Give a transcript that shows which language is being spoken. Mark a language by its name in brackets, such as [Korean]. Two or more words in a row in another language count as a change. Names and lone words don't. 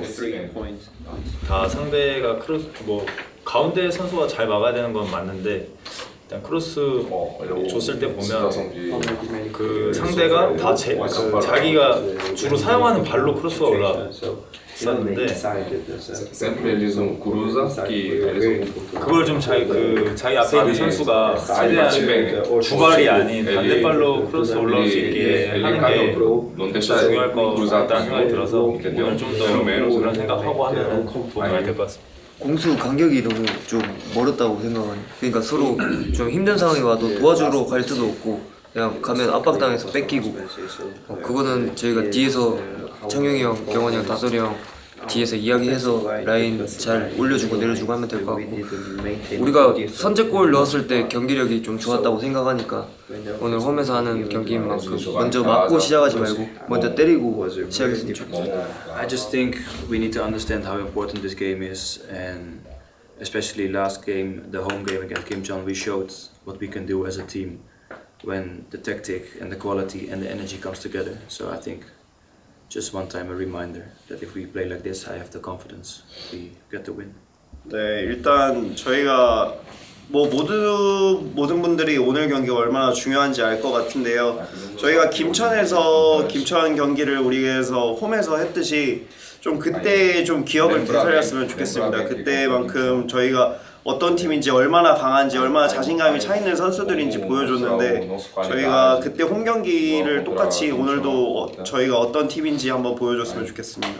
[Korean] 다 상대가 크로스 뭐 가운데 선수가 잘 막아야 되는 건 맞는데 일단 크로스 줬을 때 보면 그 상대가 다 자기가 주로 사용하는 발로 크로스가 올라와요. 있었는데 [Portuguese] Sempre eles usam cruza, que eles [Korean] 그걸 좀 자기 앞에 있는 선수가 최대한 주발이 아닌 반대발로 크로스 올라올 수 있게 하는 게 중요할 것 같다는 생각이 들어서 오늘 좀 더 그런 생각하고 하면 도움이 많이 될 것 같습니다. 공수 간격이 너무 좀 멀었다고 생각하니 그러니까 서로 좀 힘든 상황이 와도 도와주러 갈 수도 없고 그냥 가면 압박당해서 뺏기고 그거는 저희가 뒤에서 창용이 형, 경원이 형, 다솔이 형 뒤에서 이야기해서 라인 잘 올려주고 내려주고 하면 될 것 같고 우리가 선제골 넣었을 때 경기력이 좀 좋았다고 생각하니까 오늘 홈에서 하는 경기인 만큼 먼저 맞고 시작하지 말고 먼저 때리고 시작했으면 좋겠습니다. [English] I just think we need to understand how important this game is, and especially last game, the home game against Kimcheon, we showed what we can do as a team when the tactic and the quality and the energy comes together. So I think just one time a reminder that if we play like this, I have the confidence we get the win. [Korean] 네, 일단 저희가 모든 분들이 오늘 경기가 얼마나 중요한지 알 것 같은데요. 저희가 김천 경기를 우리에서 홈에서 했듯이 좀 그때 좀 기억을 되살렸으면 좋겠습니다. 그때만큼 저희가 어떤 팀인지 얼마나 강한지 얼마나 자신감이 차 있는 선수들인지 보여줬는데 저희가 그때 홈 경기를 똑같이 오늘도 저희가 어떤 팀인지 한번 보여줬으면 좋겠습니다.